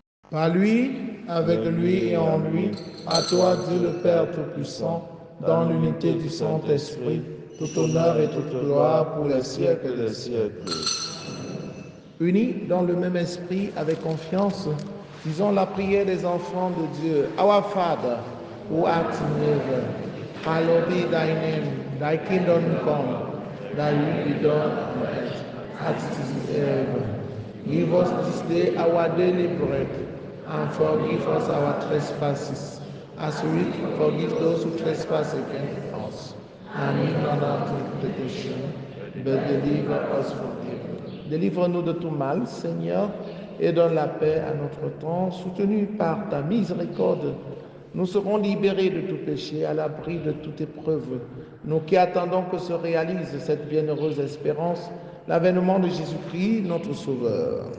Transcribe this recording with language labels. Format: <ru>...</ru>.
<fr>Par lui, avec lui et en lui, à toi Dieu le Père Tout-Puissant, dans l'unité du Saint-Esprit, tout honneur et toute gloire pour les siècles des siècles. Unis dans le même esprit, avec confiance, disons la prière des enfants de Dieu.</fr> <en>Our Father, who art in heaven, hallowed be thy name, thy kingdom come, thy will be done on earth as it is in heaven. Give us this day our daily bread, and forgive us our trespasses, as we forgive those who trespass against us. And lead us not into temptation, but deliver us from evil.</en> <fr>Délivre-nous de tout mal, Seigneur, et donne la paix à notre temps. Soutenus par ta miséricorde, nous serons libérés de tout péché, à l'abri de toute épreuve. Nous qui attendons que se réalise cette bienheureuse espérance, l'avènement de Jésus-Christ, notre Sauveur.</fr>